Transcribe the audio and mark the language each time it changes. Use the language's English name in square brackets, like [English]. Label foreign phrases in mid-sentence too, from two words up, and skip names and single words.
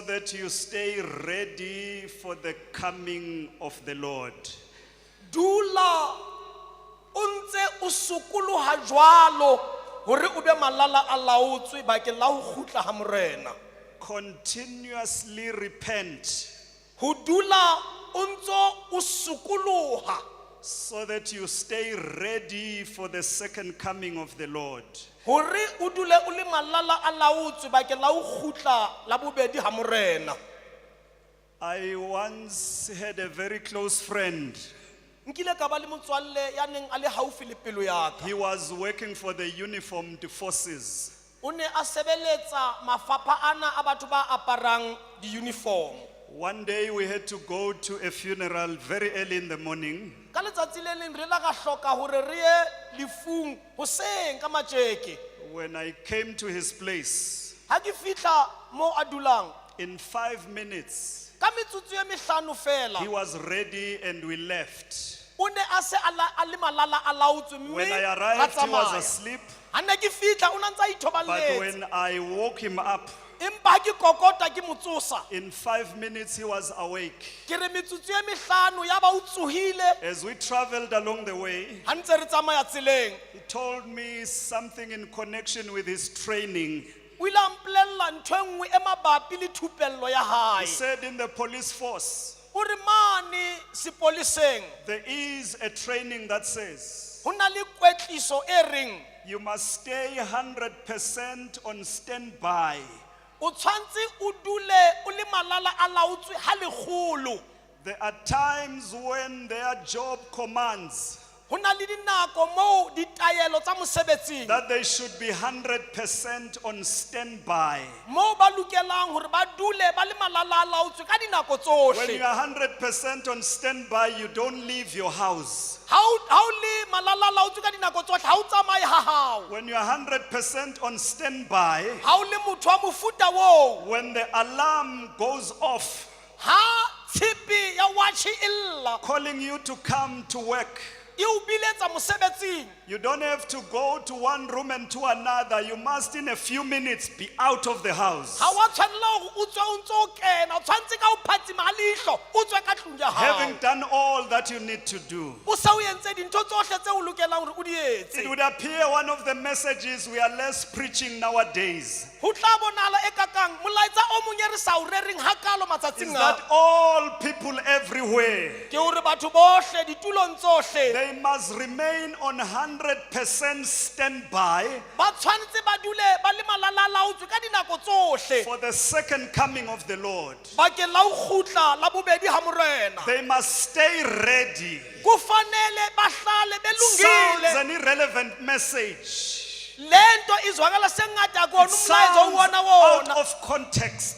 [English] that you stay ready for the coming of the Lord. [Southern Sotho] Dula untse usukuluha jwalo hore o be malala a laotswe bakeng la ho kgutla ha morena. [English] Continuously repent [Southern Sotho] Ho dula untso usukuluha [English] so that you stay ready for the second coming of the Lord. [Southern Sotho] hore o dule o le malala a laotswe bakeng la ho kgutla la bobedi ha morena. [English] I once had a very close friend. [Southern Sotho] Nkile ka ba le motswalle ya neng a le haufi le pelo ya ka. [English] He was working for the uniformed forces. [Southern Sotho] O ne a sebeletsa mafapha ana a batho ba aparang di-uniform. [English] One day we had to go to a funeral very early in the morning. [Southern Sotho] Ka letsatsi le leng re la ka hloka hore re ye lefung hoseng ka matjeke. [English] When I came to his place, [Southern Sotho] Ha ke fihla mo a dulang, [English] in 5 minutes, [Southern Sotho] ka metsotso e mehlano fela, [English] he was ready and we left. [Southern Sotho] o ne a se a le malala a laotswe mme [English] When I [Southern Sotho] ra [English] arrived, he was [Southern Sotho] tsamaya. [English] asleep. [Southern Sotho] Ha ne ke fihla o ne a ntse a [English] But [Southern Sotho] ithoballetse. [English] when I woke him up, [Southern Sotho] Empa ha ke kokota ke mo tsosa, [English] in 5 minutes he was awake. [Southern Sotho] ke re metsotso e mehlano ya ba o tsohile. [English] As we traveled along the way, [Southern Sotho] Ha ntse re tsamaya tseleng, [English] he told me something in connection with his training. [Southern Sotho] o ile a mpolella ntho e nngwe e mabapi le thupello ya [English] He [Southern Sotho] hae. [English] said in the police force, [Southern Sotho] O re mane sepoleseng [English] there is a training that says [Southern Sotho] ho na le kwetliso e reng [English] you must stay 100% on standby. [Southern Sotho] o tshwantse o dule o le malala a laotswe ha lekgolo. [English] There are times when their job commands [Southern Sotho] Ho na le dinako moo ditaelo tsa mosebetsing [English] that they should be 100% on standby. [Southern Sotho] moo ba lokelang hore ba dule ba le malala a laotswe ka dinako [English] When you [Southern Sotho] tsohle. [English] are 100% on standby, you don't leave your house. [Southern Sotho] Ha o le malala a laotswe ka dinako tsohle ha o tsamaye ha hao. [English] When you are 100% on standby, [Southern Sotho] Ha o le motho wa mofuta woo, [English] when the alarm goes off, [Southern Sotho] ha tshipi ya watch e lla [English] calling you to come to work, [Southern Sotho] e o biletsa mosebetsing, [English] you don't have to go to one room and to another. You must in a few minutes be out of the house. [Southern Sotho] ha wa tshwanela hore o tswe o ntse o kena, o tshwantse ka o phatsima ha leihlo o tswe ka tlung ya hao. [English] Having done all that you need to do. [Southern Sotho] O se o entse dintho tsohle tse o lokelang hore o di [English] It [Southern Sotho] etse. [English] would appear one of the messages we are less preaching nowadays [Southern Sotho] Ho tla bonahala e kakang molaetsa o mong e re sa o rereng hakalo [English] is [Southern Sotho] matsatsing [English] that [Southern Sotho] a [English] all people everywhere, [Southern Sotho] ke hore batho bohle ditulong tsohle [English] they must remain on 100% standby [Southern Sotho] ba tshwanetse ba dule ba le malala a laotswe ka dinako tsohle [English] for the second coming of the Lord. [Southern Sotho] bakeng la ho kgutla la bobedi ha morena. [English] They must stay ready. [Zulu] Kufanele bahlale [English] Sounds [Zulu] belungile. [English] an irrelevant message. [Zulu] Lento izwakala sengathi akona [English] It [Zulu] umlayezo [English] sounds [Zulu] uwona [English] out [Zulu] wona. [English] of context.